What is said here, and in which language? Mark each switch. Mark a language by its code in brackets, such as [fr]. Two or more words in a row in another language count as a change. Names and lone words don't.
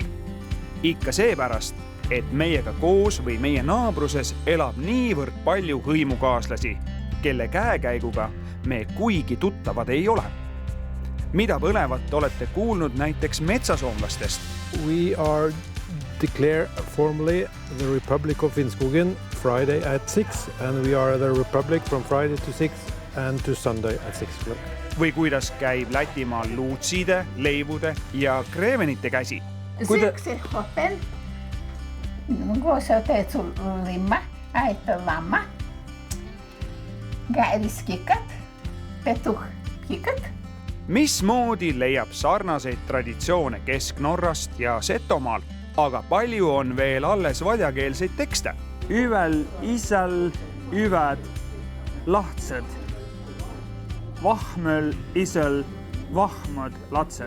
[et] Ikka seepärast, et meiega koos või meie naabruses elab niivõrd palju hõimukaaslasi, kelle käekäiguga me kuigi tuttavad ei ole. Mida põnevat olete kuulnud näiteks metsasoomlastest? [en] We are declare formally the Republic of Finnskogen Friday at 6 and we are the Republic from Friday to 6 and to Sunday at 6 o'clock. [et] Või kuidas käib Lätimaal luutside, leivude ja kreevenite käsi? [fi] Syksyllä hoppen, kun sä teet sun limma, äitölamma, käriskikat, petuhkikat. [et] Mismoodi leiab sarnaseid traditsioone Kesk-Norrast ja Setomaalt, aga palju on veel alles vadjakeelseid tekste. [vot] Üvel, isel, üved, lahtsed. Vahmöl, isel, vahmad, latsed.